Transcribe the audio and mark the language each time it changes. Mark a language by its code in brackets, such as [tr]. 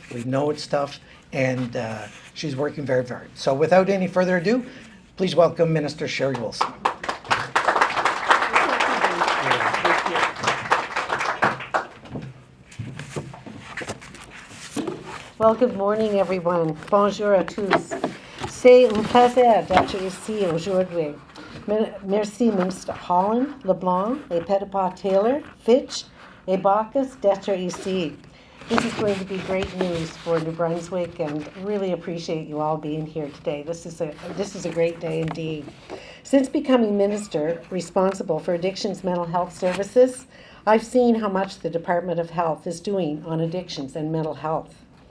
[en] We know it's tough, and she's working very, very hard. So without any further ado, please welcome Minister Sherry Wilson. Well, good morning, everyone. [fr] Bonjour à tous. C'est un plaisir d'être ici aujourd'hui. Merci, Minister Holland, LeBlanc, et Petitpas Taylor, Fitch, et Bacchus d'être ici. [en] This is going to be great news for New Brunswick, and really appreciate you all being here today. This is a great day indeed. Since becoming minister responsible for addictions mental health services, I've seen how much the Department of Health is doing on addictions and mental health.